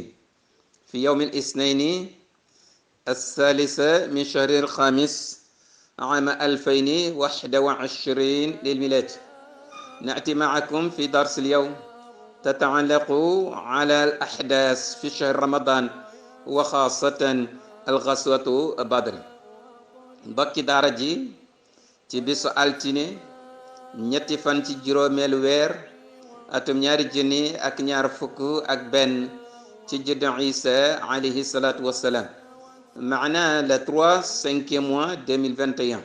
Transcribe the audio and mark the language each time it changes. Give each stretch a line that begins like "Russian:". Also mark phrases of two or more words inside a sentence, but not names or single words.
Arabic: في يوم الاثنين الثالث من شهر الخامس عام 2021 للميلاد، نأتي معكم في درس اليوم تتعلق على الأحداث في شهر رمضان وخاصة الغزوة بدر.
Wolof: mbokki daara ji ci bisu altine ñetti fan ci juróomeelu weer atum ñaari junni ak ñaar fukk ak benn ci juddu Isa
Arabic: عليه الصلاة والسلام,
Wolof: maana le 3/5 mois 2021.